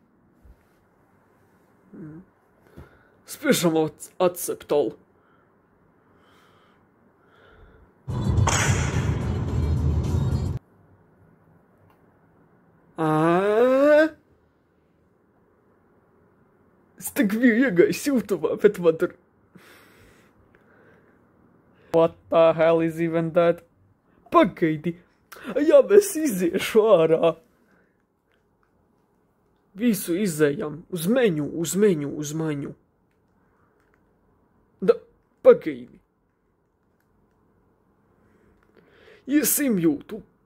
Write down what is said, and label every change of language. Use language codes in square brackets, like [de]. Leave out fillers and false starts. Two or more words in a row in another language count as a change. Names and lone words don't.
[lv] Spiežam acceptal. Es tak biju iegājis YouTube, bet man tur... [en] What the hell is even that? [lv] Pagaidi. Jā, mēs iziešu ārā. Visu izējam. Uz meņu. Da, pagaidi. Iesim YouTube.